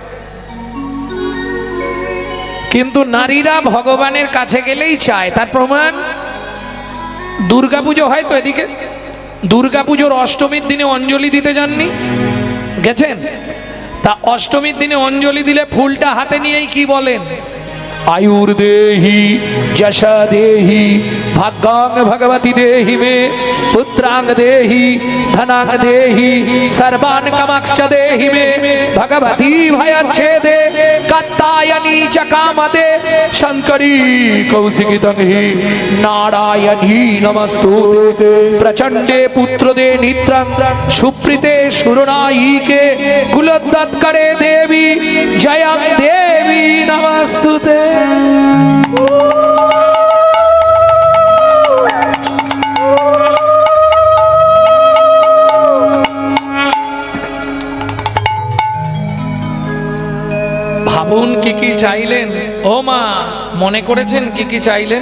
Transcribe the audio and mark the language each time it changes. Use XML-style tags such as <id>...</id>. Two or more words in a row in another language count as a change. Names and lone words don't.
<bn>কিন্তু নারীরা ভগবানের কাছে গেলেই চায়। তার প্রমাণ দুর্গাপুজো হয় তো এদিকে, দুর্গাপুজোর অষ্টমীর দিনে অঞ্জলি দিতে যাননি? গেছেন? তা অষ্টমীর দিনে অঞ্জলি দিলে ফুলটা হাতে নিয়েই কি বলেন?</bn> <sa>आयुर देहि यशा देहि भाग्यां भगवती देहि मे पुत्रांग देहि धनांग देहि सर्वान् कामांश्च देहि मे भगवती भयच्छेदे कात्यायनी च कामदे शंकरी कौशिकी तंहि नारायणी नमस्तुते प्रचंडे पुत्रदे नित्रं सुप्रीते सुरनायिके कुलोद्गतकरे देवी जयं देवी नमस्तुते।</sa> <bn>ভাবুন কি কি চাইলেন। ও মা, মনে করেছেন কি কি চাইলেন?</bn>